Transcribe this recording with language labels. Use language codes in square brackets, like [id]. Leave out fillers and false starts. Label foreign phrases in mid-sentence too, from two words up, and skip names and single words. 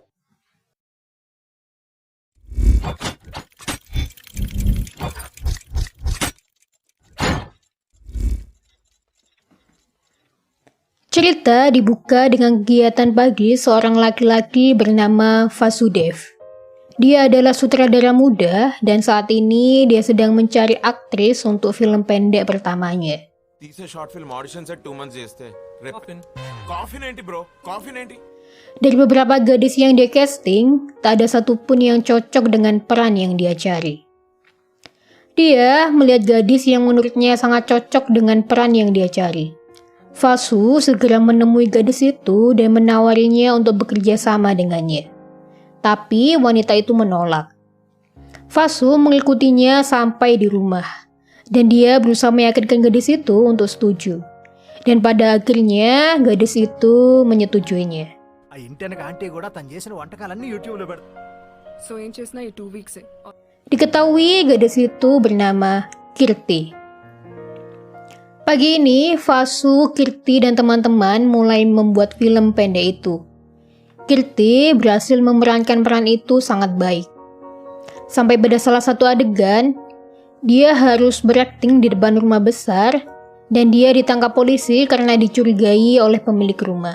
[id] Cerita dibuka dengan kegiatan pagi seorang laki-laki bernama Vasudev. Dia adalah sutradara muda dan saat ini dia sedang mencari aktris untuk film pendek pertamanya. [te] తీసే [en] short film audition set 2 months [te] చేస్తే కాఫీ ఏంటి బ్రో కాఫీ ఏంటి [id] Dari beberapa gadis yang dia casting, tak ada satupun yang cocok dengan peran yang dia cari. Dia melihat gadis yang menurutnya sangat cocok dengan peran yang dia cari. Vasu segera menemui gadis itu dan menawarinya untuk bekerja sama dengannya. Tapi wanita itu menolak. Vasu mengikutinya sampai di rumah. Dan dia berusaha meyakinkan gadis itu untuk setuju. Dan pada akhirnya gadis itu menyetujuinya. [te] ఆ ఇంటి వెనక ఆంటీ కూడా తను చేసిన వంటకాలన్నీ యూట్యూబ్లో పెడతా. సో ఏం చేసినా ఈ 2 weeks [id] Diketahui gadis itu bernama Kirti. Pagi ini, Vasu, Kirti, dan teman-teman mulai membuat film pendek itu. Kirti berhasil memerankan peran itu sangat baik. Sampai pada salah satu adegan, dia harus berakting di depan rumah besar dan dia ditangkap polisi karena dicurigai oleh pemilik rumah.